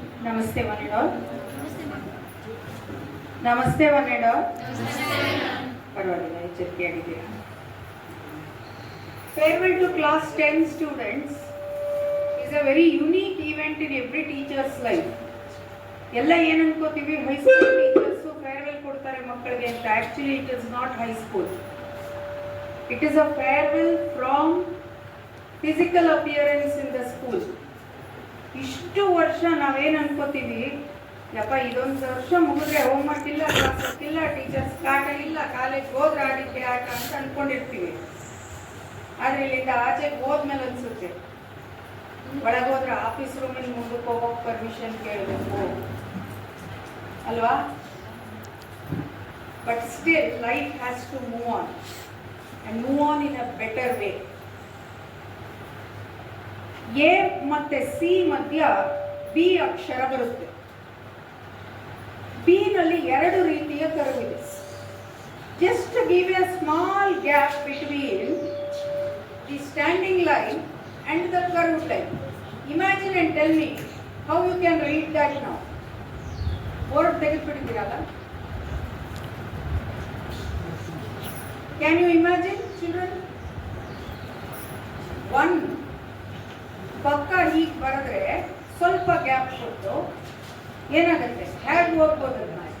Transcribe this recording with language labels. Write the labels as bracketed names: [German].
[English] Namaste one and all. Namaste one and all. [Kannada] ಪರವಾಗಿಲ್ಲ ಎಚ್ಚರಿಕೆಯಾಗಿದ್ದೀರಾ. [English] Farewell to class 10 students is a very unique event in every teacher's life. [Kannada] ಎಲ್ಲ ಏನು ಅನ್ಕೋತೀವಿ high school teachers farewell ಕೊಡ್ತಾರೆ ಮಕ್ಕಳಿಗೆ ಅಂತ. [English] Actually it is not high school. It is a farewell from physical appearance in the school. [Kannada] ಇಷ್ಟು ವರ್ಷ ನಾವೇನು ಅನ್ಕೋತೀವಿ, ಯಪ್ಪ ಇದೊಂದು ವರ್ಷ ಮುಗಿದ್ರೆ ಹೋಮ್ವರ್ಕ್ ಇಲ್ಲ, ಕ್ಲಾಸ್ ವರ್ಕ್ ಇಲ್ಲ, ಟೀಚರ್ಸ್ ಕಾಟ ಇಲ್ಲ, ಕಾಲೇಜ್ ಹೋದ್ರೆ ಆಡಿದ್ದೆ ಆಟ ಅಂತ ಅನ್ಕೊಂಡಿರ್ತೀವಿ. ಆದರೆ ಇಲ್ಲಿಂದ ಆಚೆಗೆ ಹೋದ್ಮೇಲೆ ಅನ್ಸುತ್ತೆ ಒಳಗೋದ್ರೆ ಆಫೀಸ್ ರೂಮಿನ ಮುಂದಕ್ಕೆ ಹೋಗೋಕೆ ಪರ್ಮಿಷನ್ ಕೇಳಬೇಕು ಅಲ್ವಾ? [English] But still life has to move on and move on in a better way. [Kannada] A ಮತ್ತೆ ಸಿ ಮಧ್ಯ ಬಿ ಅಕ್ಷರ ಬರುತ್ತೆ. ಬಿ ನಲ್ಲಿ ಎರಡು ರೀತಿಯ ಕರ್ವ್ ಇದೆ. [English] Just give a small gap between the standing line and the curved line. Imagine and tell me how you can read that now. [Kannada] Board ತೆಗೆದುಬಿಟ್ಟಿದ್ದೀರಲ್ಲ. [English] Can you imagine, children? [Kannada] One ಪಕ್ಕ ಹೀಗೆ ಬರೆದ್ರೆ ಸ್ವಲ್ಪ gap ಕೊಟ್ಟು ಏನಾಗುತ್ತೆ? ಹೇಗೆ ಓದ್ಬೋದು ಅದನ್ನ?